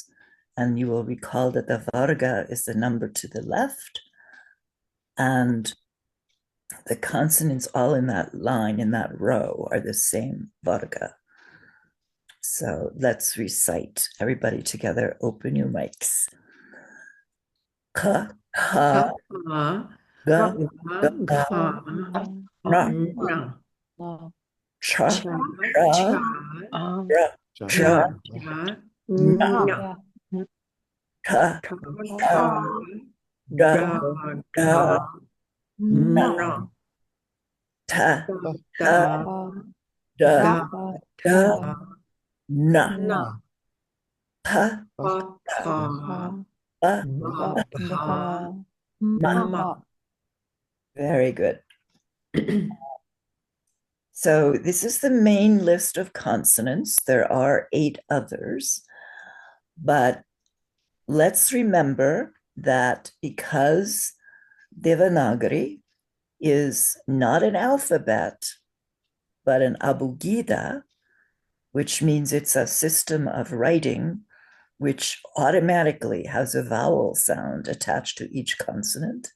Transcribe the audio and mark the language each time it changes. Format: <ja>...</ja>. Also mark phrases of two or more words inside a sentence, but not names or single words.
<en>And you will recall that the varga is the number to the left, and the consonants all in that line, in that row, are the same varga. So let's recite. Everybody together, open your mics.</en> <sa>Ka, ha, ga, ga, ra, cha, cha, ra, cha, na, ta, ta, da, da, na, ta, ta, da, da, na, pa, ba, ma.</sa> <en>Very good. So this is the main list of consonants. There are 8 others, but let's remember that because Devanagari is not an alphabet, but an abugida, which means it's a system of writing which automatically has a vowel sound attached to each consonant.</en>